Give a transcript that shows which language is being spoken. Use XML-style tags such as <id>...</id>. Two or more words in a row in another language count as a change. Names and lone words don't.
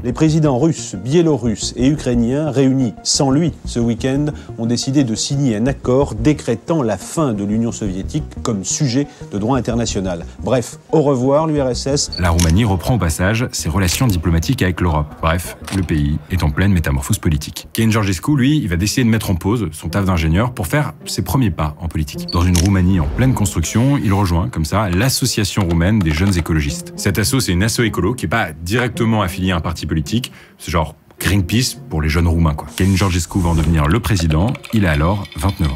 <fr>Les présidents russes, biélorusses et ukrainiens réunis sans lui ce week-end ont décidé de signer un accord décrétant la fin de l'Union soviétique comme sujet de droit international. Bref, au revoir l'URSS. La Roumanie reprend au passage ses relations diplomatiques avec l'Europe. Bref, le pays est en pleine métamorphose politique. Călin Georgescu, lui, il va décider de mettre en pause son taf d'ingénieur pour faire ses premiers pas en politique. Dans une Roumanie en pleine construction, il rejoint comme ça l'Association roumaine des jeunes écologistes. Cette asso, c'est une asso écolo qui n'est pas directement affiliée à un parti politique, c'est genre Greenpeace pour les jeunes roumains, quoi. Călin Georgescu va en devenir le président, il a alors 29 ans.</fr>